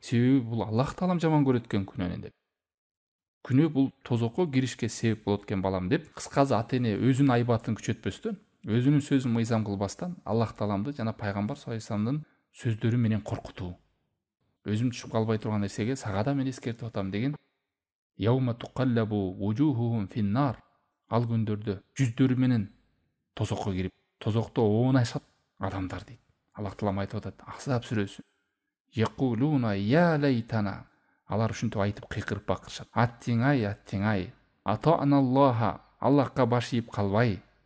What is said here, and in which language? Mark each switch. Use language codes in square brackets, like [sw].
[ky] Себеби бул Аллах таалам жаман көрөт экен күнөөнү деп. Күнөө бул тозокко киришке себеп болот экен балам деп, кыскасы ата-эне өзүнүн айбатын күчөтпөстөн, өзүнүн сөзүн мыйзам кылбастан Аллах тааламды жана пайгамбар саллаллаху алейхи вассаламдын сөздөрү менен коркутуу. Өзүм түшүп калбай турган нерсеге сага да мен эскертип атам деген. [ar] Яума туқаллабу вужухухум финнар. [ky] Ал күндөрдө жүздөрү менен тозокко кирип, тозокто оонашат адамдар дейт. Аллах таалам айтып атат Ахзаб сүрөсү. [ar] Якулуна я лайтана. [ky] Алар ушинтип айтып кыйкырып бакырышат. Аттиңай, аттиңай. [ar] Ата'аналлаха. [ky] Аллахка баш ийип калбай.